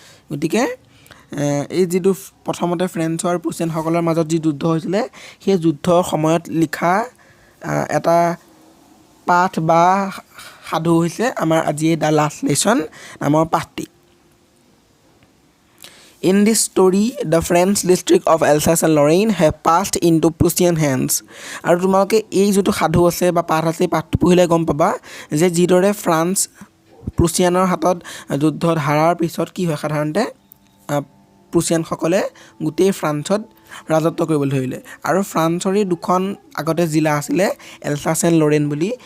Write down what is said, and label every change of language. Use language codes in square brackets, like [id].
[as] গতিকে এই যিটো প্ৰথমতে ফ্ৰেন্স আৰু প্ৰুছিয়ানসকলৰ মাজত যি যুদ্ধ হৈছিলে সেই যুদ্ধৰ সময়ত লিখা এটা পাঠ বা সাধু হৈছে আমাৰ আজি দ্য লাষ্ট লেসন নামৰ পাঠটি। [en] In this story, the French district of Alsace and Lorraine have passed into Prussian hands. [as] আৰু তোমালোকে এই যিটো সাধু আছে বা পাঠ আছে পাঠটো পঢ়িলে গম পাবা যে যিদৰে ফ্ৰান্স প্ৰুছিয়ানৰ হাতত যুদ্ধত হাৰাৰ পিছত কি হয় সাধাৰণতে প্ৰুছিয়ানসকলে গোটেই ফ্ৰান্সত ৰাজত্ব কৰিবলৈ ধৰিলে আৰু ফ্ৰান্সৰে দুখন আগতে জিলা আছিলে এলছাছ এণ্ড লৰেইন বুলি।